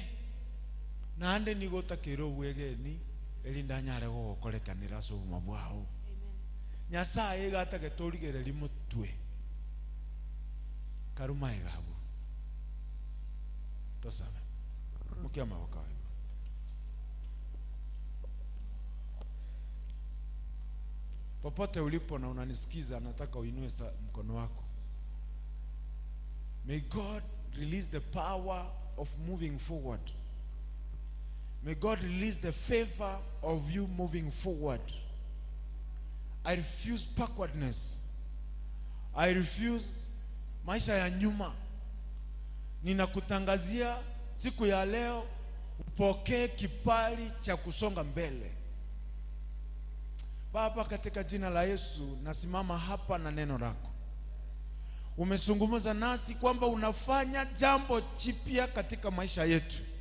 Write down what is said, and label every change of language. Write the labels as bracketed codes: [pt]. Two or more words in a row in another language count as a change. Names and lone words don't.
[guz] Nande nigotakiro bwegeni elindanyare gokorekanira sobuma bwao. Nyasaye gatake torigere limutwe karuma egabo tosaba mukiama wakawe. [sw] Popote ulipo na unanisikiza, nataka uinue mkono wako. [en] May God release the power of moving forward. May God release the favor of you moving forward. I refuse backwardness. I refuse [sw] maisha ya nyuma. Ninakutangazia siku ya leo upokee kibali cha kusonga mbele. Baba, katika jina la Yesu nasimama hapa na neno lako. Umezungumza nasi kwamba unafanya jambo jipya katika maisha yetu.